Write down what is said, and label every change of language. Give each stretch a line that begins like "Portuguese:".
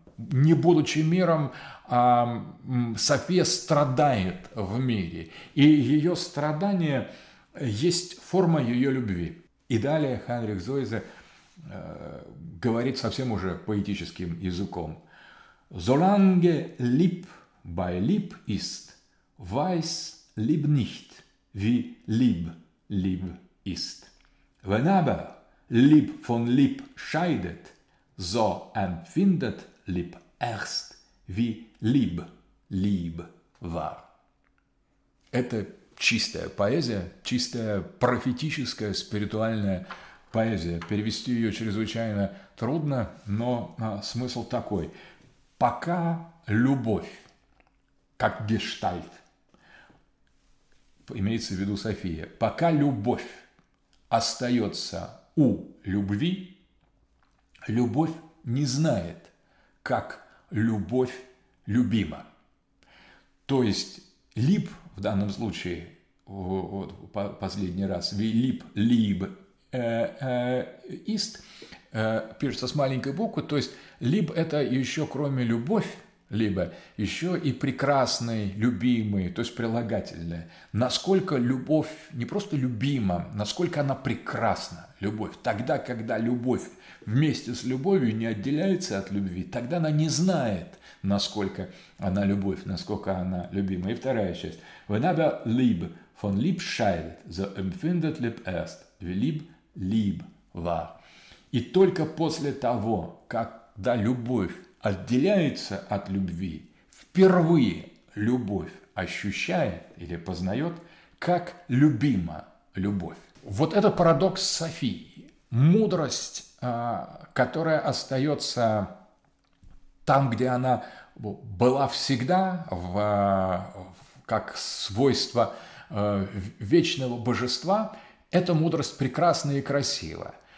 Russian: Не будучи миром, София страдает в мире. И ее страдание есть форма ее любви. И далее Хайнрих Зойзе говорит совсем уже поэтическим языком.
German: «Solange lieb bei lieb ist, weiß lieb nicht, wie lieb lieb ist. Wenn aber Lieb von Lieb scheidet, so empfindet Lieb erst, wie Lieb, Lieb war.
Russian: Это чистая поэзия, чистая профетическая, спиритуальная поэзия. Перевести ее чрезвычайно трудно, но смысл такой. Пока любовь, как гештальт, имеется в виду София, пока любовь остается у любви, любовь не знает, как любовь любима. То есть, lieb в данном случае, вот последний раз,
German: lieb, lieb, ist,
Russian: пишется с маленькой буквы, то есть, lieb – это еще кроме любовь, либо еще и прекрасный, любимый, то есть прилагательное. Насколько любовь не просто любима, насколько она прекрасна, любовь. Тогда, когда любовь вместе с любовью не отделяется от любви, тогда она не знает, насколько она любовь, насколько она любима. И вторая часть.
German: «Wenn aber Liebe von Liebe scheidet, so empfindet Liebe erst, wie Liebe Liebe war».
Russian: И только после того, когда любовь отделяется от любви, впервые любовь ощущает или познает, как любима любовь. Вот это парадокс Софии. Мудрость, которая остается там, где она была всегда, как свойство вечного божества, эта мудрость прекрасна и красива.